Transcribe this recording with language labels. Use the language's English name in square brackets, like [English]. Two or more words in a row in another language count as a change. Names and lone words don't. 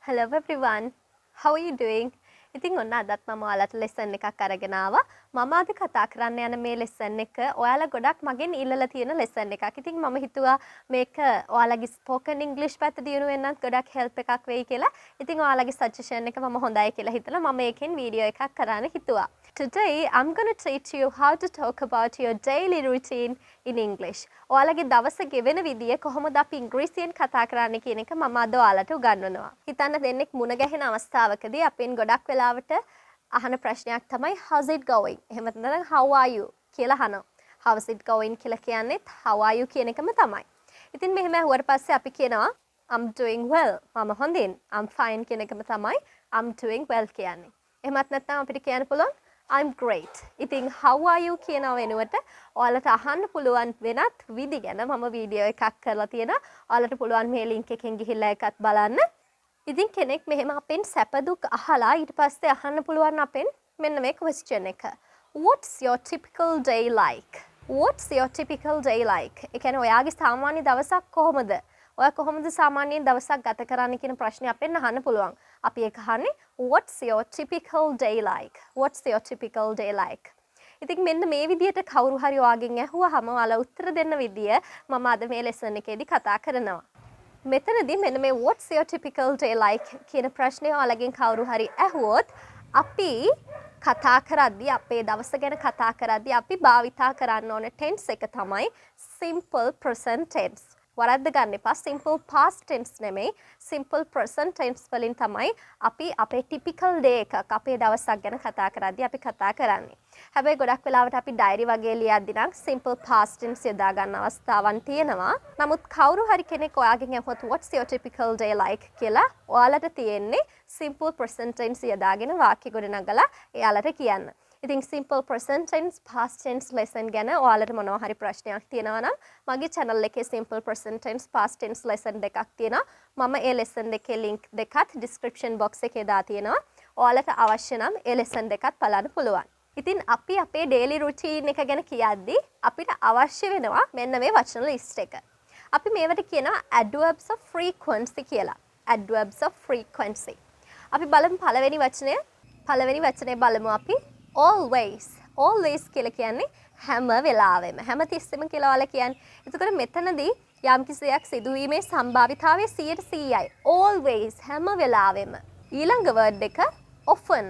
[English] Hello everyone. How are you doing? [Sinhala] ඉතින් ඔන්න අදත් මම ඔයාලට ලෙසන් එකක් අරගෙන ආවා. මම අද කතා කරන්න යන මේ ලෙසන් එක ඔයාලා ගොඩක් මගෙන් ඉල්ලලා තියෙන ලෙසන් එකක්. ඉතින් මම හිතුවා මේක ඔයාලගේ [English] spoken English [Sinhala] පැත්ත දියුණු වෙන්නත් ගොඩක් help එකක් වෙයි කියලා. ඉතින් ඔයාලගේ suggestion එක මම හොඳයි කියලා හිතලා මම මේකෙන් වීඩියෝ එකක් කරන්න හිතුවා. [English] Today I'm going to teach you how to talk about your daily routine in English. [Sinhala] ඔයාලගේ දවස ගෙවෙන විදිය කොහොමද අපි ඉංග්‍රීසියෙන් කතා කරන්නේ කියන එක මම අද ඔයාලට උගන්වනවා. හිතන්න දෙන්නෙක් මුණ ගැහෙන අවස්ථාවකදී අපෙන් ගොඩක් වෙලාවට අහන ප්‍රශ්නයක් තමයි [English] how's it going? [Sinhala] එහෙම නැත්නම් [English] how are you [Sinhala] කියලා අහනවා. [English] how's it going [Sinhala] කියලා කියන්නේ [English] how are you [Sinhala] කියන එකම තමයි. ඉතින් මෙහෙම අහුවට පස්සේ අපි කියනවා [English] I'm doing well. [Sinhala] මම හොඳින්. [English] I'm fine [Sinhala] කියන එකම තමයි [English] I'm doing well [Sinhala] කියන්නේ. එහෙමත් නැත්නම් අපිට කියන්න පුළුවන් [English] I'm great. [Sinhala] ඉතින් [English] how are you [Sinhala] කියන වෙනුවට ඔයාලට අහන්න පුළුවන් වෙනත් විදි ගැන මම වීඩියෝ එකක් කරලා තියෙනවා. ඔයාලට පුළුවන් මේ link එකෙන් ගිහිල්ලා එකත් බලන්න. ඉතින් කෙනෙක් මෙහෙම අපෙන් සැපදුක් අහලා ඊට පස්සේ අහන්න පුළුවන් අපෙන් මෙන්න මේ question එක. [English] What's your typical day like? What's your typical day like? [Sinhala] ඒ කියන්නේ ඔයාගේ සාමාන්‍ය දවසක් කොහොමද? ඔයා කොහොමද සාමාන්‍යයෙන් දවසක් ගත කරන්නේ කියන ප්‍රශ්නේ අපෙන් අහන්න පුළුවන්. අපි ඒක අහන්නේ [English] what's your typical day like? What's your typical day like? [Sinhala] ඉතින් මෙන්න මේ විදිහට කවුරු හරි ඔයාගෙන් ඇහුවාම ඔයාලා උත්තර දෙන්න විදිය මම අද මේ ලෙසන් එකේදී කතා කරනවා. මෙතනදී මෙන්න මේ [English] what's your typical day like [Sinhala] කියන ප්‍රශ්නේ ඔයාලගෙන් කවුරු හරි ඇහුවොත් අපි කතා කරද්දී අපේ දවස ගැන කතා කරද්දී අපි භාවිතා කරන්න ඕන tense එක තමයි [English] simple present tense. [Sinhala] වරද්ද ගන්න එපා. [English] simple past tense [Sinhala] නෙමෙයි [English] simple present tense [Sinhala] වලින් තමයි අපි අපේ [English] typical day [Sinhala] එකක් අපේ දවසක් ගැන කතා කරද්දී අපි කතා කරන්නේ. හැබැයි ගොඩක් වෙලාවට අපි diary වගේ ලියද්දී නම් [English] simple past tense [Sinhala] යොදා ගන්න අවස්ථාවන් තියෙනවා. නමුත් කවුරු හරි කෙනෙක් ඔයාගෙන් අහුවොත් [English] what's your typical day like [Sinhala] කියලා ඔයාලට තියෙන්නේ [English] simple present tense [Sinhala] යොදාගෙන වාක්‍ය ගොඩනගලා එයාලට කියන්න. ඉතින් [English] simple present tense past tense lesson [Sinhala] ගැන ඔයාලට මොනවා හරි ප්‍රශ්නයක් තියෙනවා නම් මගේ channel එකේ [English] simple present tense past tense lesson [Sinhala] දෙකක් තියෙනවා. මම ඒ lesson දෙකේ link දෙකත් [English] description box [Sinhala] එකේ දාලා තියෙනවා. ඔයාලට අවශ්‍ය නම් ඒ lesson දෙකත් බලන්න පුළුවන්. ඉතින් අපි අපේ [English] daily routine [Sinhala] එක ගැන කියද්දී අපිට අවශ්‍ය වෙනවා මෙන්න මේ වචන list එක. අපි මේවට කියනවා [English] adverbs of frequency [Sinhala] කියලා. [English] adverbs of frequency. [Sinhala] අපි බලමු පළවෙනි වචනය. පළවෙනි වචනේ බලමු අපි always. always කියලා කියන්නේ හැම වෙලාවෙම. හැම තිස්සෙම කියලා ඔයාලා කියන්නේ. එතකොට මෙතනදී යම්කිසි දෙයක් සිදුවීමේ සම්භාවිතාවය 100%යි. always හැම වෙලාවෙම. ඊළඟ word එක often.